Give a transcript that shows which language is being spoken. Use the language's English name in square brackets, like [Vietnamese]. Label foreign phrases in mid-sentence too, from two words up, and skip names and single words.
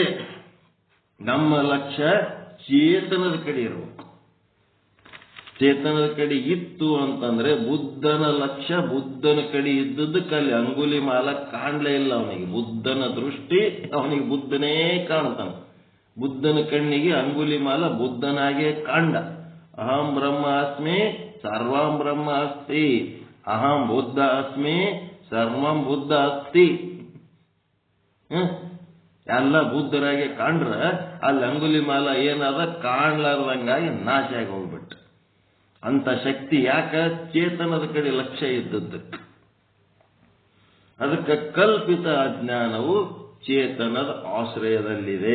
[Kannada] ನಮ್ಮ ಲಕ್ಷ್ಯ ಚೇತನದ ಕಡೆ ಇರಬೇಕು. ಚೇತನದ ಕಡೆ ಇತ್ತು ಅಂತಂದ್ರೆ ಬುದ್ಧನ ಲಕ್ಷ್ಯ ಬುದ್ಧನ ಕಡೆ ಇದ್ದದ್ದಕ್ಕೆ ಅಲ್ಲಿ ಅಂಗುಲಿ ಮಾಲ ಕಾಣಲೇ ಇಲ್ಲ. ಅವನಿಗೆ ಬುದ್ಧನ ದೃಷ್ಟಿ, ಅವನಿಗೆ ಬುದ್ಧನೇ ಕಾಣ್ತಾನೆ. ಬುದ್ಧನ ಕಣ್ಣಿಗೆ ಅಂಗುಲಿ ಮಾಲ ಬುದ್ಧನಾಗೆ ಕಾಂಡ. [Sanskrit] ಅಹಂ ಬ್ರಹ್ಮ ಅಸ್ಮಿ ಸರ್ವಂ ಬ್ರಹ್ಮ ಅಸ್ತಿ, ಅಹಂ ಬುದ್ಧ ಅಸ್ಮಿ ಸರ್ವಂ ಬುದ್ಧ ಅಸ್ತಿ. [Kannada] ಎಲ್ಲ ಬುದ್ಧರಾಗೆ ಕಾಣ್ರ ಅಲ್ಲಿ ಅಂಗುಲಿ ಮಾಲ ಏನದ ಕಾಣ್ಲಾರ್ದಂಗಾಗಿ ನಾಶ ಆಗಿ ಹೋಗ್ಬಿಟ್ಟು. ಅಂತ ಶಕ್ತಿ ಯಾಕ? ಚೇತನದ ಕಡೆ ಲಕ್ಷ್ಯ ಇದ್ದದ್ದಕ್ಕೆ. ಅದಕ್ಕೆ ಕಲ್ಪಿತ ಅಜ್ಞಾನವು ಚೇತನದ ಆಶ್ರಯದಲ್ಲಿದೆ.